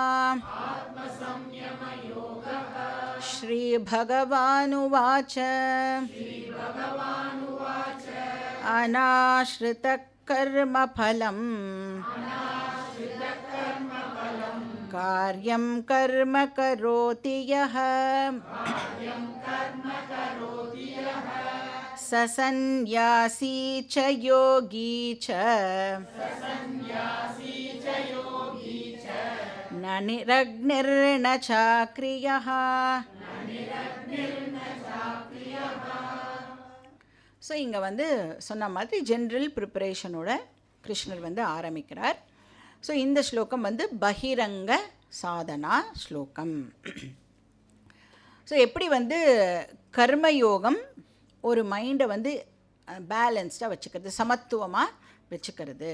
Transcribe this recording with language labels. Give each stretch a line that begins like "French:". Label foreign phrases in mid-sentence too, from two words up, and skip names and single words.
Sanskrit: श्रीभगवानुवाच अनाश्रितकर्मफलम् कार्यं कर्म करोति यः स सन्न्यासी च योगी च न निरग्निर्न चाक्रियः.
Tamil: ஸோ இங்கே வந்து சொன்ன மாதிரி
English: general preparation-ஓட
Tamil: கிருஷ்ணர் வந்து ஆரம்பிக்கிறார். ஸோ இந்த ஸ்லோகம் வந்து பகிரங்க சாதனா ஸ்லோகம். ஸோ எப்படி வந்து கர்மயோகம் ஒரு மைண்டை வந்து பேலன்ஸ்டாக வச்சுக்கிறது, சமத்துவமாக வச்சுக்கிறது.